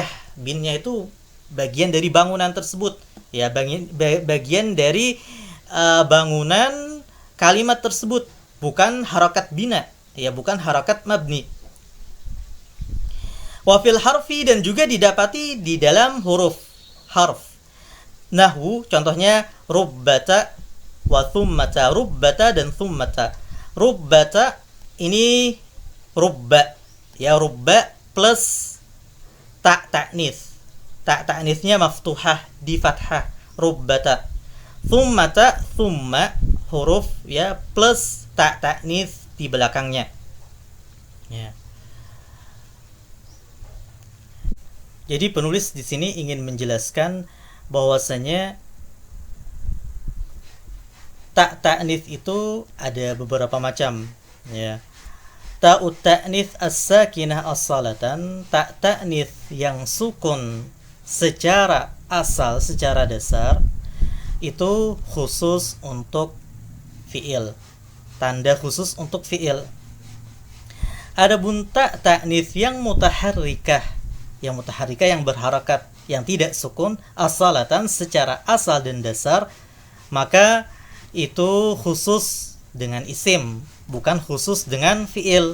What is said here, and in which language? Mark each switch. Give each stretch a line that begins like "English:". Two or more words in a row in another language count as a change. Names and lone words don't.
Indonesian: Binyah itu bagian dari bangunan tersebut ya, bagian dari bangunan kalimat tersebut, bukan harakat bina ya, bukan harakat mabni.
Arabic: Wa fil harfi,
Indonesian: dan juga didapati di dalam huruf harf. Nahwu contohnya
Arabic: rubbata wa thummata, rubbata dan thummata.
Indonesian: Rubbata ini rubba ya, rubba plus
Arabic: ta ta'nis. Ta ta'nisnya maftuhah
Indonesian: di fathah, rubbata. Thummata, thumma huruf ya plus
Arabic: ta ta'nis
Indonesian: di belakangnya. Ya. Jadi penulis di sini ingin menjelaskan bahwasanya
Arabic: ta ta'nis
Indonesian: itu ada beberapa macam ya.
Arabic: Ta'ut ta'nis as-sakinah as-salatan, ta ta'nis
Indonesian: yang sukun secara asal, secara dasar, itu khusus untuk fi'il, tanda khusus untuk fi'il. Adapun
Arabic: ta ta'nis
Indonesian: yang mutaharrikah, yang berharakat, yang tidak sukun, as-salatan secara asal dan dasar, maka itu khusus dengan isim, bukan khusus dengan fi'il.